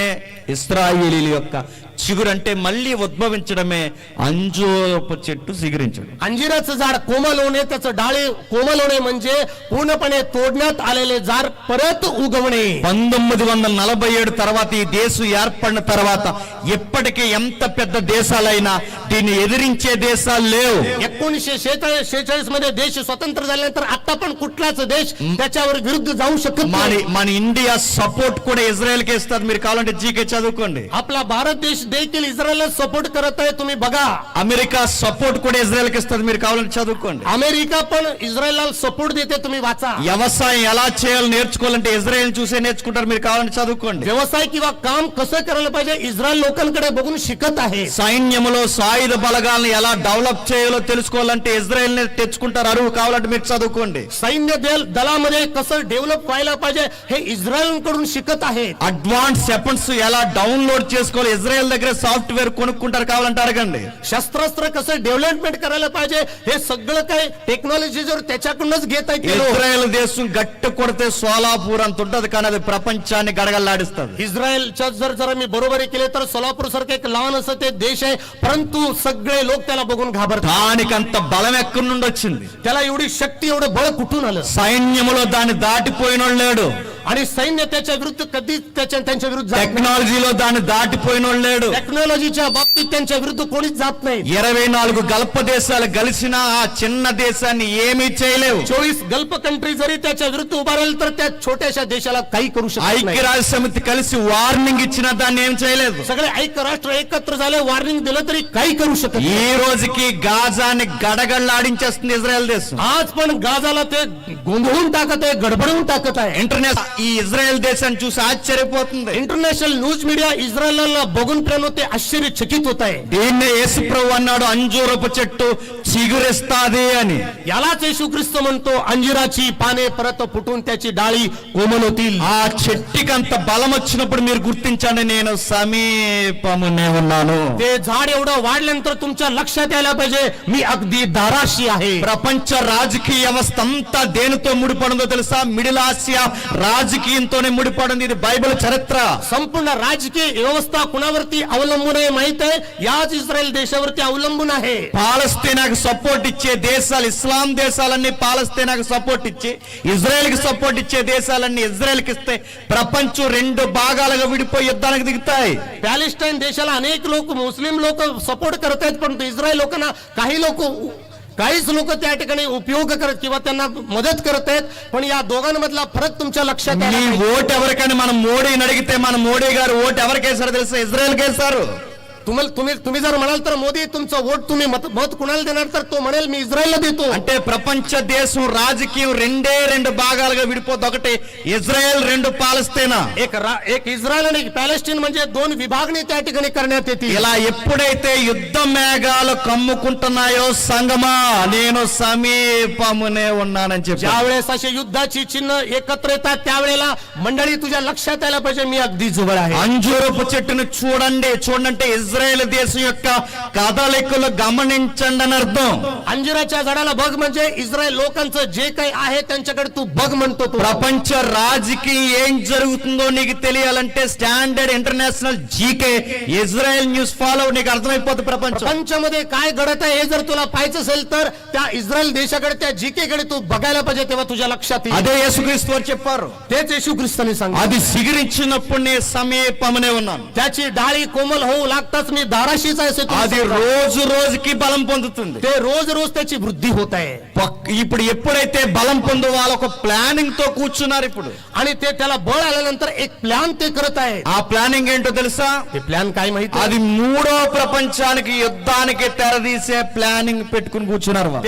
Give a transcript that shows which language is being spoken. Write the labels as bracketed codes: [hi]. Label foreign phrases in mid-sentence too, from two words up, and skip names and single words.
[te] ఇశ్రాయేలీల యొక్క చిగురు అంటే మళ్ళీ ఉద్భవించడమే అంజూరపు చెట్టు సిగరించడం. [mr] अंजिराचं झाड कोमल होणे, त्याचं डाळे कोमल होणे म्हणजे पूर्णपणे तोडण्यात आलेले झाड परत उगवणे. [te] 1947 తర్వాత ఈ దేశం ఏర్పడిన తర్వాత ఎప్పటికీ ఎంత పెద్ద దేశాలైనా దీన్ని ఎదిరించే దేశాలు లేవు. [mr] 1946 मध्ये देश स्वतंत्र झाल्यानंतर आता पण कुठलाच देश त्याच्यावर विरुद्ध जाऊ शकत नाही. [te] మన ఇండియా సపోర్ట్ కూడా ఇజ్రాయెల్ కి ఇస్తుంది. మీరు కావాలంటే జీకే చదువుకోండి. [mr] आपला भारत देश देखील इस्रायलला सपोर्ट करत आहे, तुम्ही बघा. [te] అమెరికా సపోర్ట్ కూడా ఇజ్రాయెల్ కి ఇస్తుంది. మీరు కావాలంటే చదువుకోండి. [mr] अमेरिका पण इस्रायलला सपोर्ट देते, तुम्ही वाचा. [te] వ్యవసాయం ఎలా చేయాలో నేర్చుకోవాలంటే ఇజ్రాయెల్ చూసే నేర్చుకుంటారు. మీరు కావాలంటే చదువుకోండి. [mr] व्यवसाय किंवा काम कसं करायला पाहिजे इस्रायल लोकांकडे बघून शिकत आहे. [te] సైన్యములో సాయుధ బలగాలను ఎలా డెవలప్ చేయాలో తెలుసుకోవాలంటే ఇజ్రాయెల్ ని తెచ్చుకుంటారు. అరువు కావాలంటే మీరు చదువుకోండి. [mr] सैन्य दलामध्ये कसं डेव्हलप व्हायला पाहिजे हे इस्रायल कडून शिकत आहेत. [en] advance weapons [te] ఎలా డౌన్లోడ్ చేసుకోవాలి ఇజ్రాయెల్ దగ్గర సాఫ్ట్వేర్ కొనుక్కుంటారు. కావాలంటే అడగండి. [mr] शस्त्रास्त्र कसं डेव्हलपमेंट करायला पाहिजे हे सगळं काही टेक्नॉलॉजी जर त्याच्याकडूनच घेत आहे. [te] ఇజ్రాయెల్ దేశం గట్టి కొడితే సోలాపూర్ అంత ఉంటది, కానీ అది ప్రపంచాన్ని గడగడలాడిస్తుంది. [mr] इस्रायलच्या जर मी बरोबरी केले तर सोलापूर सारखं एक लहान असं ते देश आहे, परंतु सगळे लोक त्याला बघून घाबरतात. [te] దానికంత బలం ఎక్కడి నుండి వచ్చింది? [mr] त्याला एवढी शक्ती, एवढं बळ कुठून आलं? [te] సైన్యములో దాన్ని దాటిపోయినోడు లేడు. [mr] आणि सैन्य त्याच्या विरुद्ध कधीच त्यांच्या विरुद्ध जात नाही. [te] టెక్నాలజీలో దాన్ని దాటిపోయినోడు లేడు. [mr] टेक्नॉलॉजीच्या बाबतीत त्यांच्या विरुद्ध कोणीच जात नाही. [te] 24 గల్ఫ్ దేశాలు కలిసిన ఆ చిన్న దేశాన్ని ఏమీ చేయలేవు. [mr] 24 [en] Gulf country [mr] जरी त्याच्या विरुद्ध उभा राहील तर त्या छोट्याशा देशाला काही करू शकत नाही. [te] ఐక్యరాజ్య సమితి కలిసి వార్నింగ్ ఇచ్చినా దాన్ని ఏం చేయలేదు. [mr] सगळे ऐक्य राष्ट्र एकत्र झाले, वार्निंग दिलं तरी काही करू शकत [te] ఈ [mr] नाही. [te] రోజుకి గాజాని గడగడలాడించేస్తుంది ఇజ్రాయెల్ దేశం. [mr] आज पण गाजाला ते गोंधळून टाकत आहे, गडबडून टाकत आहे. [te] ఇంటర్నేషనల్ ఈ ఇజ్రాయెల్ దేశాన్ని చూసి ఆశ్చర్యపోతుంది. [en] international news media [mr] इस्रायलला बघून प्रेरणा ते आश्चर्यचकित होत आहे. [te] దీన్నే యేసు ప్రభు అన్నాడు అంజూరపు చెట్టు చిగురిస్తాది అని. [mr] यालाच येशू ख्रिस्त म्हणतो अंजिराची पाने परत फुटून त्याची डाळी कोमल होतील. [te] ఆ చెట్టుకి అంత బలం వచ్చినప్పుడు మీరు గుర్తించండి, నేను సమీపమునే ఉన్నాను. [mr] ते झाड एवढं वाढल्यानंतर तुमच्या लक्षात यायला पाहिजे मी अगदी दाराशी आहे. [te] ప్రపంచ రాజకీయ వ్యవస్థ అంతా దేనితో ముడిపడిందో తెలుసా? మిడిల్ ఆసియా రాజకీయంతోనే ముడిపడింది. ఇది బైబిల్ చరిత్ర. [mr] संपूर्ण राजकीय व्यवस्था कुणावरती अवलंबून आहे माहित आहे? याच इस्रायल देशावरती अवलंबून आहे. [te] పాలస్తీనాకు సపోర్ట్ ఇచ్చే దేశాలు, ఇస్లాం దేశాలన్నీ పాలస్తీనాకు సపోర్ట్ ఇచ్చి ఇజ్రాయెల్ కి సపోర్ట్ ఇచ్చే దేశాలన్నీ ఇజ్రాయెల్ కి ఇస్తే ప్రపంచం రెండు భాగాలుగా విడిపోయి యుద్ధానికి దిగుతాయి. [mr] पॅलेस्टाईन देशाला अनेक लोक मुस्लिम लोक सपोर्ट करत आहेत, परंतु इस्रायल लोकांना काहीच लोक त्या ठिकाणी उपयोग करत किंवा त्यांना मदत करत आहेत. पण या दोघांमधला फरक तुमच्या लक्षात [te] నీ [mr] आला पाहिजे. [te] ఓటు ఎవరికైనా మనం మోడీని అడిగితే మన మోడీ గారు ఓటు ఎవరికేసారో తెలుసా? ఇజ్రాయెల్ కేసారు. [mr] तुम्ही जर म्हणाल तर मोदी तुमचं वोट तुम्ही मत कुणाला देणार, तर तो म्हणेल मी इस्रायलला देतो. [te] అంటే ప్రపంచ దేశం రాజకీయం రెండు భాగాలుగా విడిపోతుంది. ఒకటి ఇజ్రాయెల్, రెండు పాలస్తీనా. [mr] एक इस्रायल आणि एक पॅलेस्टाईन म्हणजे दोन विभागणी त्या ठिकाणी करण्यात येतील. [te] ఇలా ఎప్పుడైతే యుద్ధ మేఘాలు కమ్ముకుంటున్నాయో సంగమా నేను సమీపమునే ఉన్నానని చెప్పి, [mr] ज्यावेळेस असे युद्धाची चिन्ह एकत्र येतात त्यावेळेला मंडळी तुझ्या लक्षात यायला पाहिजे मी अगदी जवळ आहे. [te] అంజూరపు చెట్టును చూడండి ఇజ్రాయెల్ దేశం యొక్క కదలికలు గమనించండి అని అర్థం. [mr] अंजिराच्या झाडाला बघ म्हणजे इस्रायल लोकांचं जे काही आहे त्यांच्याकडे तू बघ म्हणतो तो. [te] ప్రపంచ రాజకీయం ఏం జరుగుతుందో నీకు తెలియాలంటే [en] standard international GK Israel news follow [te] నీకు అర్థమైపోతుంది. [mr] प्रपंचामध्ये काय घडत आहे हे जर तुला पाहायचं असेल तर त्या इस्रायल देशाकडे, त्या जीके कडे तू बघायला पाहिजे, तेव्हा तुझ्या लक्षात येईल. [te] అదే యేసుక్రీస్తు వారు చెప్పారు, [mr] तेच येशू ख्रिस्ताने सांगितलं. [te] అది సిగిరించినప్పుడు నీ సమీపమునే ఉన్నాను. [mr] त्याची डाळी कोमल होऊ लागताच मी दाराशीच आहे असे तो [te] అది [mr] सांगतो. [te] రోజు రోజుకి బలం పొందుతుంది. [mr] ते रोज रोज त्याची वृद्धी होत आहे. [te] ఇప్పుడు ఎప్పుడైతే బలం పొందో వాళ్ళు ఒక ప్లానింగ్ తో కూర్చున్నారు. ఇప్పుడు [mr] आणि ते त्याला बळ आल्यानंतर एक प्लॅन ते करत आहे. [te] ఆ ప్లానింగ్ ఏంటో తెలుసా? [mr] ते प्लॅन काय माहिती? [te] అది మూడో ప్రపంచానికి యుద్ధానికి తెరదీసే ప్లానింగ్ పెట్టుకుని కూర్చున్నారు వాళ్ళు.